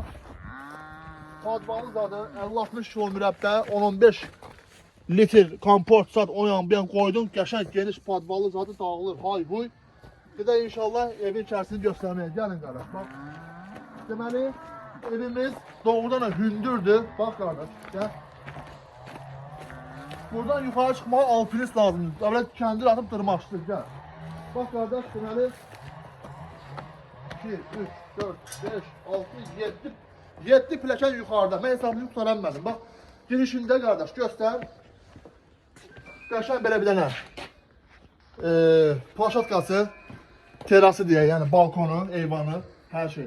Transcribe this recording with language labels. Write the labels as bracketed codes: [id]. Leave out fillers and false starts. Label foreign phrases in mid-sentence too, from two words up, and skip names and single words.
[az] Padvalı zadı 50-60 kilo mürəbbə, 10-15 litr komport sat o yan bir yan qoydun. Qəşəng geniş padvalı zadı dağılır, hay huy. Bir də inşallah evin içərisini göstərməyə. Gəlin qardaş, bax. Deməli, evimiz doğrudan da hündürdür. Bax qardaş, gəl. [tr] Buradan yukarı çıkmağa alpinist lazımdır. Böyle kendir atıp dırmaşdır. Gel. Bak kardeş, [az] deməli 2, 3, 4, 5, 6, 7 pləkan yukarıda. Mən hesabını yuxaranmadım. Bak, girişində qardaş, göstər. Qəşəng belə bir dənə plaşatkası, terası deyə, yəni balkonu, eyvanı, hər şey.